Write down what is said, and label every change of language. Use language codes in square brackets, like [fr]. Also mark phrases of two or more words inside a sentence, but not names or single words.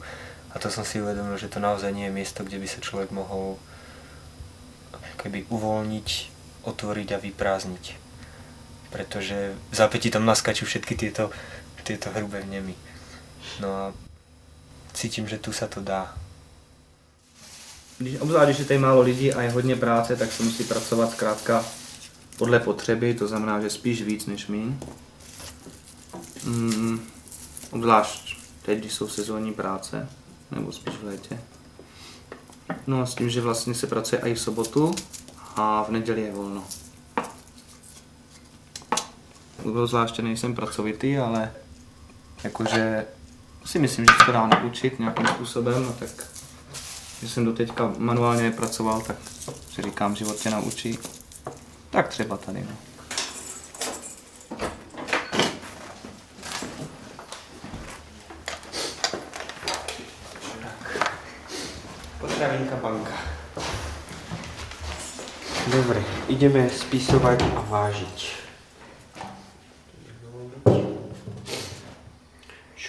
[sk] A to som si uvedomil, že to naozaj nie je miesto, kde by sa človek mohol keby uvoľniť, otvoriť a vyprázdniť. Pretože v zápätí tam naskačú všetky tieto hrubé vnemy. No a cítim, že tu sa to dá. [cs] Obzvlášť, když je tady málo lidí a je hodně práce, tak se musí pracovat zkrátka podle potřeby, to znamená, že spíš víc než míň. Obzvlášť teď, když jsou sezónní práce, nebo spíš v létě. No a s tím, že vlastně se pracuje i v sobotu a v neděli je volno. Obzvláště nejsem pracovitý, ale jakože si myslím, že se to dá naučit nějakým způsobem, no tak že jsem doteďka manuálně nepracoval, tak si říkám, život tě naučí. Tak třeba tady, no. [sk] Potravinka banka. Dobre, ideme spisovať a vážiť.